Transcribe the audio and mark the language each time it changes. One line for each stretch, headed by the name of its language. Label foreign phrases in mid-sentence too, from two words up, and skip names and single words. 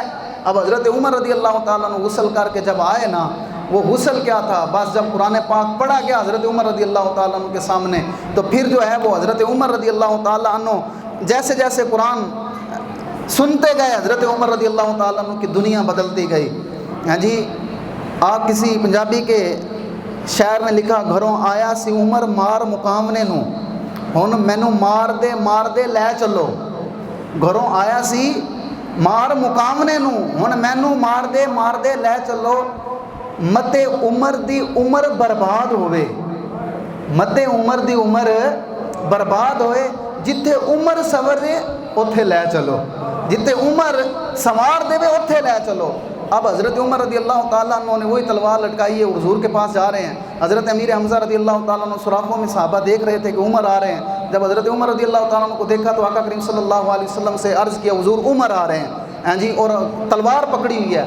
Urdu: اب حضرت عمر رضی اللہ تعالیٰ عنہ غسل کر کے جب آئے نا، وہ غسل کیا تھا، بس جب قرآن پاک پڑھا گیا حضرت عمر رضی اللہ تعالیٰ عنہ کے سامنے، تو پھر جو ہے وہ حضرت عمر رضی اللہ تعالیٰ عنہ جیسے جیسے قرآن سنتے گئے، حضرت عمر رضی اللہ تعالیٰ عنہ کی دنیا بدلتی گئی ہاں جی۔ آپ کسی پنجابی کے شاعر نے لکھا،
Punjabi: گھروں آیا سی عمر مار مقامنے نو، ہن مینوں مار دے لے چلو۔ گھروں آیا سی مار مقامنے نو، ہن مینوں مار دے لے چلو۔ متے عمر دی عمر برباد ہوئے، متے عمر دی عمر برباد ہوئے، جتھے عمر سورے اتھے لے چلو، جتھے عمر سوار دے اتھے لے چلو۔
Urdu: اب حضرت عمر رضی اللہ تعالیٰ عنہ نے وہی تلوار لٹکائی ہے، حضور کے پاس جا رہے ہیں۔ حضرت امیر حمزہ رضی اللہ تعالیٰ عنہ سوراخوں میں صحابہ دیکھ رہے تھے کہ عمر آ رہے ہیں۔ جب حضرت عمر رضی اللہ تعالیٰ عنہ کو دیکھا تو آقا کریم صلی اللہ علیہ وسلم سے عرض کیا، حضور عمر آ رہے ہیں ہاں جی، اور تلوار پکڑی ہوئی ہے۔